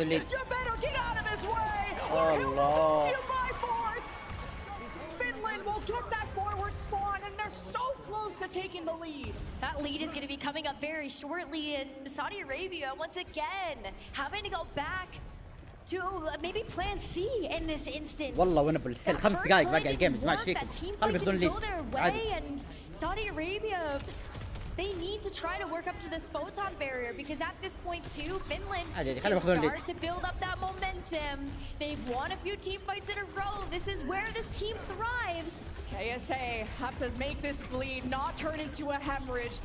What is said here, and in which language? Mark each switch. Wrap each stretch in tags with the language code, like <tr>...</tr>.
<en>You better get out of his way, or he'll remove you by force. Finland will get that forward spawn, and they're so close to taking the lead. That lead is going to be coming up very shortly, and Saudi Arabia, once again, having to go back to maybe plan C in this instance.</en> <ar>والله</ar> <en>winnable still</en> <ar>5 دقائق باقي الجيم يا جماعه ايش فيكم؟ خلوا ياخذون ليد عادي.</ar> <en>And Saudi Arabia, they need to try to work up to this photon barrier because at this point too, Finland can start to build up that momentum. They've won a few team fights in a row. This is where this team thrives. KSA have to make this bleed not turn into a hemorrhage.</en>